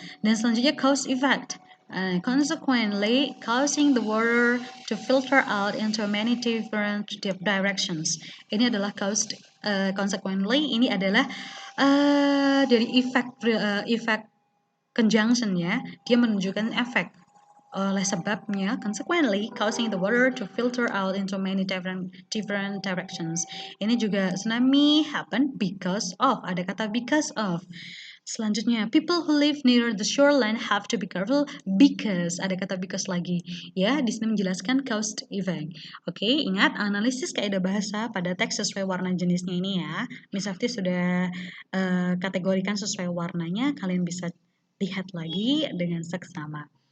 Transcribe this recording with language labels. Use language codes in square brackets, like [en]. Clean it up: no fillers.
[id] Dan selanjutnya [en] cause effect, consequently causing the water to filter out into many different directions. [id] Ini adalah cause, consequently ini adalah dari effect conjunction ya, dia menunjukkan efek. oleh sebabnya, [en] consequently causing the water to filter out into many different directions. [id] Ini juga [en] tsunami happen because of, [id] ada kata [en] because of. [id] Selanjutnya, [en] people who live near the shoreline have to be careful because, [id] ada kata because lagi. Ya, di sini menjelaskan cause effect. Oke, ingat analisis kaidah bahasa pada teks sesuai warna jenisnya ini ya. Miss Afti sudah kategorikan sesuai warnanya, kalian bisa lihat lagi dengan seksama.